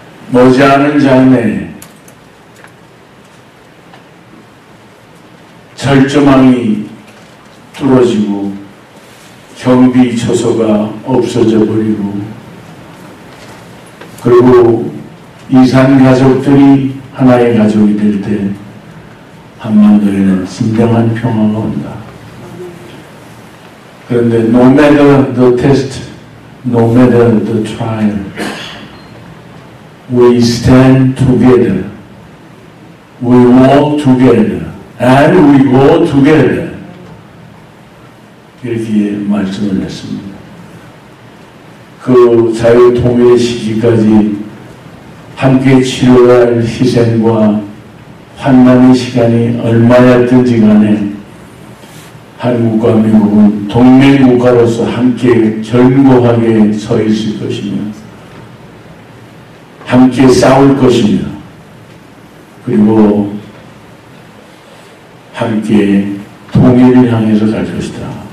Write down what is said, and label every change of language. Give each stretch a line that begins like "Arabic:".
Korean: 머지않은 장래에 철조망이 뚫어지고 경비 초소가 없어져 버리고 그리고 이산 가족들이 하나의 가족이 될 때 한반도에는 진정한 평화가 온다.
English: 그런데 no matter the test, no matter the trial, we stand together, we walk together, and we go together.
Korean: 이렇게 말씀을 했습니다. 그 자유통일의 시기까지 함께 치러갈 희생과 환난의 시간이 얼마였든지 간에 한국과 미국은 동맹국가로서 함께 견고하게 서 있을 것이며 함께 싸울 것이며 그리고 함께 통일을 향해서 갈 것이다.